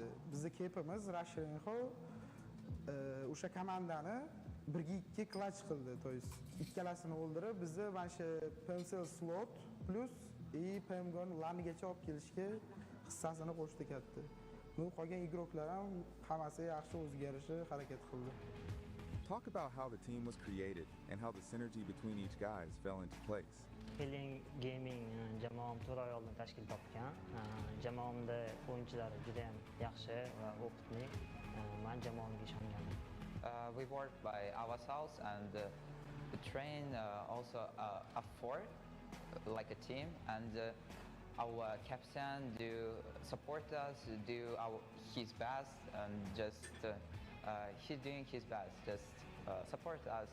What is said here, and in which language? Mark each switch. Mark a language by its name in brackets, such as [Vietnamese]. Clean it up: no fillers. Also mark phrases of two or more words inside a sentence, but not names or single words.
[Uzbek] Bizning kepimiz Erangel o'sha komandani 1-2 clutch qildi. [Russian] То есть [Uzbek] ikkalasini o'ldirib, bizni mana shu pencil slot plus PMGO'ni lanigacha olib kelishga hissasini qo'shdi katta. Qolgan igroklar ham hammasi yaxshi o'ziga yarasha harakat qildi. [English] Talk about how the team was created and how the synergy between each guys fell into place. [Uzbek] Helion Gaming jamoam 4 oy oldin tashkil topgan. Jamoamda o'yinchilari juda ham yaxshi va o'qitli. Men jamoamga ishonganman. [English] We work by ourselves and train also afford like a team, and our captain do support us, do his best, and just he's doing his best, just support us.